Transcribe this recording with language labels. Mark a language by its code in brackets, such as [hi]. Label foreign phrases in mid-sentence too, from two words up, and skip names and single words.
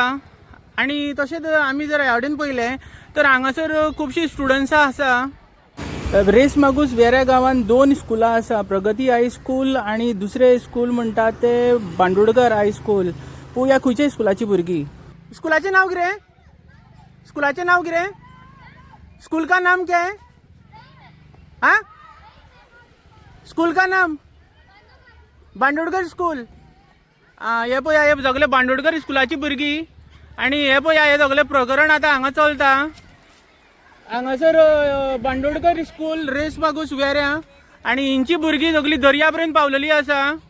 [kok] आनी तशेंच आमी जर ह्या वटेन पळयलें तर हांगासर खुबशीं स्टुडंट्सां आसा. रेस मागूस वेऱ्या गांवांत 2 स्कुलां आसा, प्रगती हायस्कूल आनी दुसरें स्कूल म्हणटा ते बांदोडकर हायस्कूल. पळोवया खंयच्या स्कुलाची भुरगीं. स्कुलाचें नांव कितें? स्कुलाचें नांव कितें? [hi] स्कूल का नाम क्या है? हाँ, स्कूल का नाम बांदोडकर स्कूल. [kok] हे पळया, हे सगळे बांदोडकर स्कुलाची भुरगीं. आनी हे पळया, हे सगळें प्रकरण आतां हांगा चलता. हांगासर बांदोडकर स्कूल रेस मागूस वेऱ्यां आनी हिंची भुरगीं सगळीं दर्या पर्यंत पावलेलीं आसा.